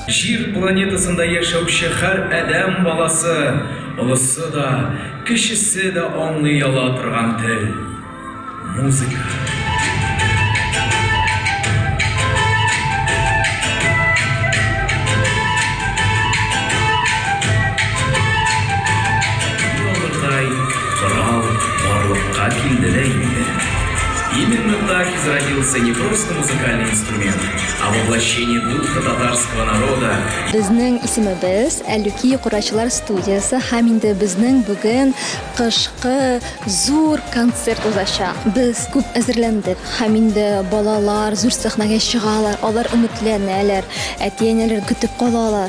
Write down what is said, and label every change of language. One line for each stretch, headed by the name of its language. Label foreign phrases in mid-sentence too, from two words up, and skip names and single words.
Tatar: Җир планетасында яшәүче һәр адәм баласы, олысы да, кечесе дә аңлый ала торган тел — музыка. Корал барлыкка килде дә инде.
Russian: Именно так изродился не просто музыкальный инструмент, а воплощение духа татарского народа.
Tatar: Безнең исемебез Әллүки Курайчылар студиясы һәм инде безнең бүген кышкы зур концерт узачак. Без күп әзерләндек һәм инде балалар зур сәхнәгә чыгалар, алар өметләнәләр, әти-әниләр көтеп калалар.